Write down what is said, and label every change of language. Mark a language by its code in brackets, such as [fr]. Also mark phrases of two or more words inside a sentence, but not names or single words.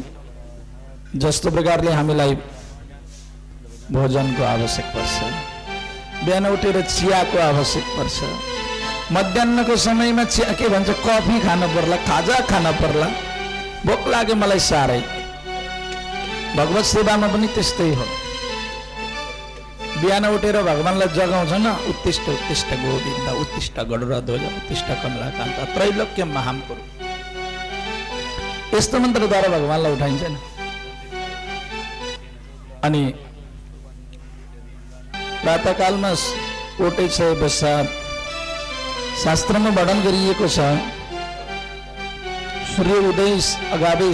[ne] जस्तो प्रकारले हामीलाई भोजनको आवश्यक पर्छ, बिहान उठेर चियाको आवश्यक पर्छ, मध्याहको समयमा चिया के भन्छ कफी खान पर्ला, खाजा खान पर्ला, भोक लाग्यो मलाई साह्रै, भगवत सेवामा पनि त्यस्तै हो। बिहान उठेर भगवानलाई जगाउँछ न, [sa] उत्तिष्ठ उत्तिष्ठ गोविन्द उत्तिष्ठ गरुडध्वज उत्तिष्ठ कमलाकान्त त्रैलोक्य महामकुरु, [ne] यस्तो मन्त्रद्वारा भगवानलाई उठाइन्छ नि। अनि प्रातःकालमा उठे पश्चात शास्त्रमा वर्णन गरिएको छ, सूर्य उदय अगावै